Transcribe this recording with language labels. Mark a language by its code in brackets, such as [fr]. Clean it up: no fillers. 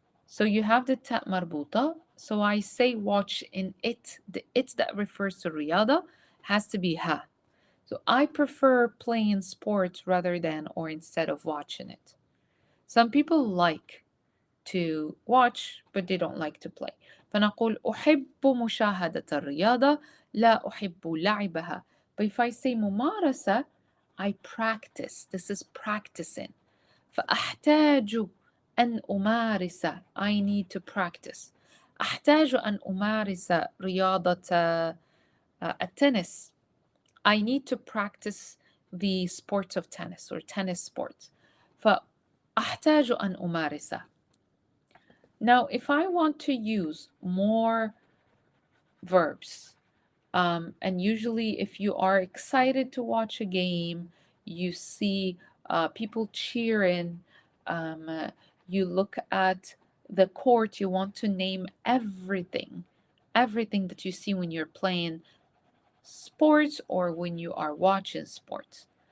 [en] So you have the [ar] تاء مربوطة. [en] So I say watch in it. The it that refers to رياضة has to be ha. So I prefer playing sports rather than or instead of watching it. Some people like to watch but they don't like to play. [ar] فنقول أحب مشاهدة الرياضة لا أحب لعبها. [en] But if I say ممارسة, I practice. This is practicing. [ar] فأحتاج أن أمارس. [en] I need to practice. [ar] أحتاج أن أمارس رياضة التنس. [en] I need to practice the sport of tennis or tennis sports. [ar] فأحتاج أن أمارس. [en] Now, if I want to use more verbs, and usually if you are excited to watch a game, you see people cheering, you look at the court, you want to name everything, everything that you see when you're playing sports or when you are watching sports.